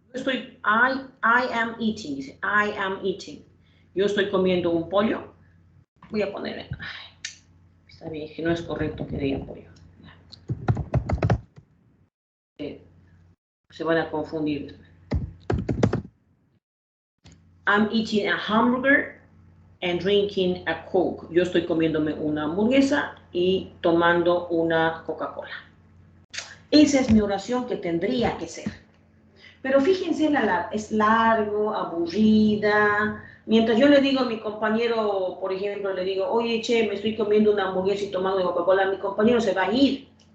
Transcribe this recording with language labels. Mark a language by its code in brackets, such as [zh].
[en] I am eating, dice, I am eating. [es] Yo estoy comiendo un pollo. Voy a poner, está bien, que no es correcto que diga pollo. Se van a confundir. [en] I'm eating a hamburger and drinking a Coke. [es] Yo estoy comiéndome una hamburguesa y tomando una Coca-Cola. Esa es mi oración que tendría que ser. Pero fíjense, es largo, aburrida. Mientras yo le digo a mi compañero, por ejemplo, le digo, oye, che, me estoy comiendo una hamburguesa y tomando Coca-Cola, mi compañero se va a ir.